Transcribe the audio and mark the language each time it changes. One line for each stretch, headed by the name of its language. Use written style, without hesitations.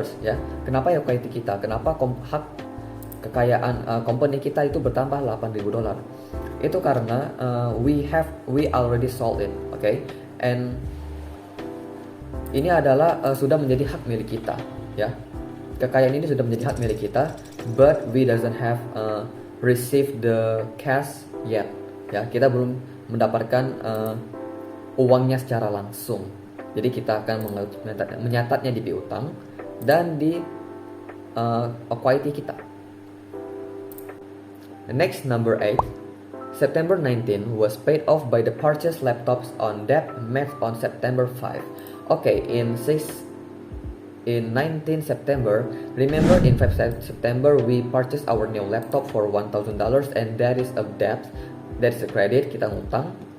Indonesian: Ya, kenapa equity kita? Kenapa hak kekayaan company kita itu bertambah $8,000? Itu karena
English: we already sold it, okay?
Indonesian: And ini adalah sudah menjadi hak milik kita, ya. Kekayaan ini sudah menjadi hak milik kita,
English: but we doesn't have received the cash yet,
Indonesian: ya. Kita belum mendapatkan uangnya secara langsung. Jadi kita akan menyatatnya di piutang dan di equity kita.
English: Next, number 8. September 19 was paid off by the purchased laptops on debt met on September 5. Okay, in 19 September, remember in 5 September we purchased our new laptop for $1,000, and that is a debt, that is a credit,
Indonesian: kita ngutang.